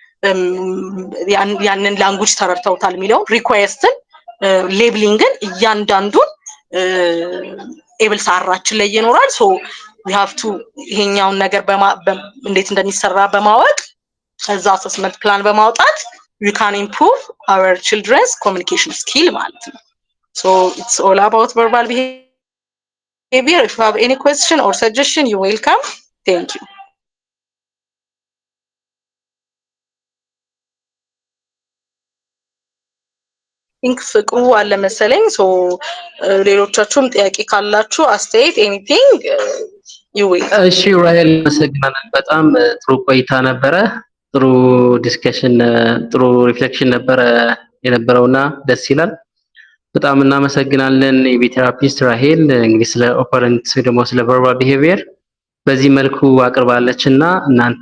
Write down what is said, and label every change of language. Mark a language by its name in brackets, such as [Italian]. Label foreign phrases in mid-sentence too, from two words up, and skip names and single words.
[Amharic] ያንን ላንጉጅ ተረድተውታል የሚለውን ሪኩዌስትን፣ ሌብሊንግን እያንዳንዱን ኤብልስ አራችን ላይ ይኖራል። [English] so we have to [Amharic] ይሄኛውን ነገር እንዴት እንደሚሰራ በማወቅ ከዛ አሰስመንት ፕላን በማውጣት [English] we can improve our children's communication skill [Amharic] ማለት ነው። [English] So it's all about verbal behavior. If you have any question or suggestion, you're welcome. Thank you. [Amharic] ፍቅሩ አለ መሰለኝ። ሶ ሌሎቻችሁም ጥያቄ ካላችሁ አስተያየት ኤኒቲንግ [English] you will. [Amharic] እሺ ራሄል አመሰግናለን። በጣም ጥሩ ቆይታ ነበረ። ጥሩ ዲስከሽን፣ ጥሩ ሪፍሌክሽን ነበረ የነበረውና ደስ ይላል። በጣም እናመሰግናለን የቴራፒስት ራሄል። እንግዲህ ስለ ኦፐረንት ደግሞ ስለ [English] verbal behavior [Amharic] በዚህ መልኩ አቅርባለችና እናንተ